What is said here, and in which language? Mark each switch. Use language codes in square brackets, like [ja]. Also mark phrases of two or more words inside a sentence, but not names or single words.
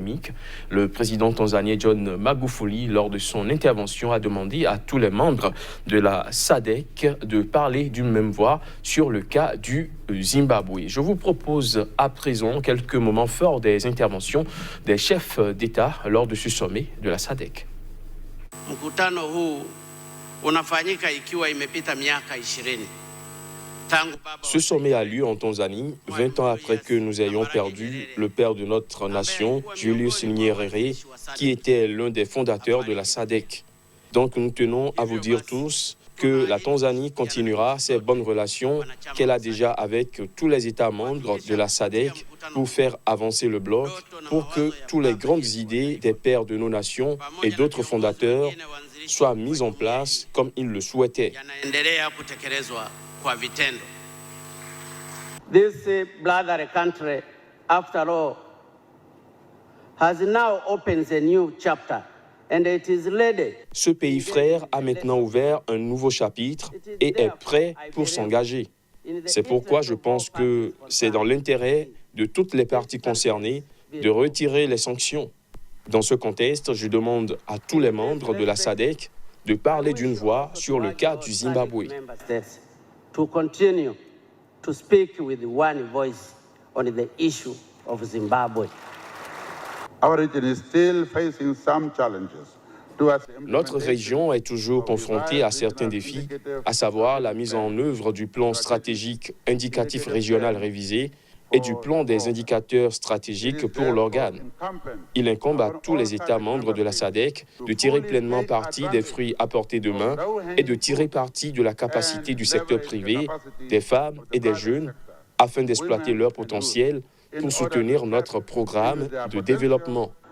[fr] Le président tanzanien John Magufuli, lors de son intervention, a demandé à tous les membres de la SADC de parler d'une même voix sur le cas du Zimbabwe. Je vous propose à présent quelques moments forts des interventions des chefs d'État lors de ce sommet de la SADC. [sw] Mkutano huu unafanyika ikiwa imepita miaka 20. [fr] Ce sommet a lieu en Tanzanie, 20 ans après que nous ayons perdu le père de notre nation, Julius Nyerere, qui était l'un des fondateurs de la SADC. Donc nous tenons à vous dire tous que la Tanzanie continuera ses bonnes relations qu'elle a déjà avec tous les États membres de la SADC pour faire avancer le bloc, pour que toutes les grandes idées des pères de nos nations et d'autres fondateurs soient mises en place comme ils le souhaitaient. [en] This brother country, after all, has now opened a new chapter and it is ready. [fr] Ce pays frère a maintenant ouvert un nouveau chapitre et est prêt pour s'engager. C'est pourquoi je pense que c'est dans l'intérêt de toutes les parties concernées de retirer les sanctions. Dans ce contexte, je demande à tous les membres de la SADC de parler d'une voix sur le cas du Zimbabwe. [en] To continue to speak with one voice on the issue of Zimbabwe. Our region is still facing some challenges. [fr] Notre région est toujours confrontée à certains défis, à savoir la mise en œuvre du plan stratégique indicatif régional révisé et du plan des indicateurs stratégiques pour l'organe. Il incombe à tous les États membres de la SADC de tirer pleinement parti des fruits apportés demain et de tirer parti de la capacité du secteur privé, des femmes et des jeunes afin d'exploiter leur potentiel pour soutenir notre programme de développement.